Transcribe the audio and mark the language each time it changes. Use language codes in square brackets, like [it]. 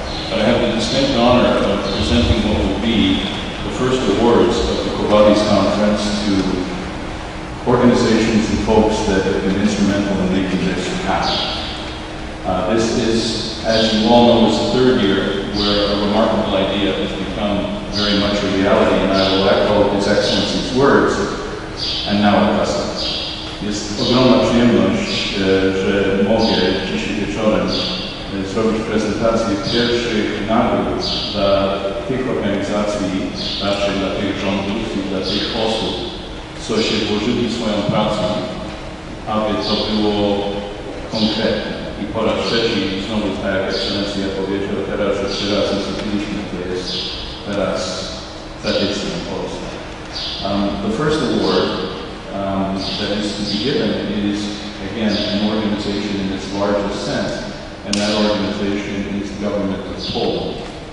[en] But I have the distinct honor of presenting what will be the first awards of the Vadis conference to organizations and folks that have been instrumental in making this happen. This is, as you all know, is the third year where a remarkable idea has become very much a reality, and I will echo His Excellency's words, and now it doesn't. [pl] Jest ogromna przyjemność, że mogę dzisiaj wieczorem zrobić prezentację pierwszych nagród dla tych organizacji, raczej dla tych rządów i dla tych osób, co się włożyli w swoją pracę, aby to było konkretne. I po raz trzeci, znowu tak jak Ekscelencja powiedział, teraz już 3 razy zrobiliśmy, to jest teraz tradycja polska. [en] The first award that is to be given is, again, an organization in its largest sense, and that organization is the government of Poland.